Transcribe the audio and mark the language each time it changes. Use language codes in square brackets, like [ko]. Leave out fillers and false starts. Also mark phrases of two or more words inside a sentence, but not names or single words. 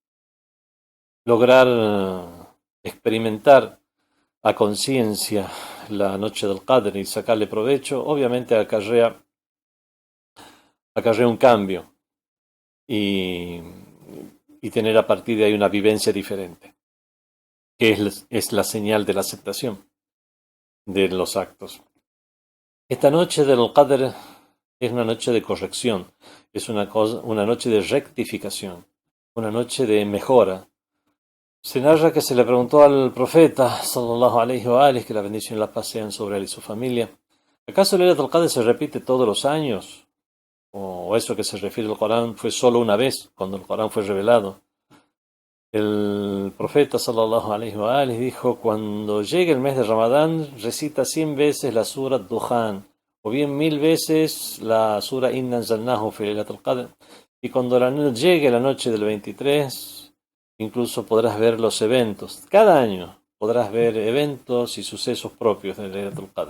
[es] Lograr experimentar a conciencia la noche del Qadr y sacarle provecho, obviamente acarrea un cambio y tener a partir de ahí una vivencia diferente, que es la señal de la aceptación de los actos. Esta noche del Qadr es una noche de corrección, es una noche de rectificación, una noche de mejora. Se narra que se le preguntó al profeta, [ar] صلى الله عليه وآله, [es] que la bendición y la paz sean sobre él y su familia: ¿acaso el Laylatul Qadr se repite todos los años? ¿O eso que se refiere al Corán fue solo una vez, cuando el Corán fue revelado? El profeta [ar] صلى الله عليه وآله [es] dijo: cuando llegue el mes de Ramadán, recita 100 veces la sura Duhan, o bien 1000 veces la sura [ar] إنا أنزلناه في ليلة القدر. [es] Y cuando llegue la noche del 23, incluso podrás ver los eventos. Cada año podrás ver eventos y sucesos propios de Laylatul Qadr.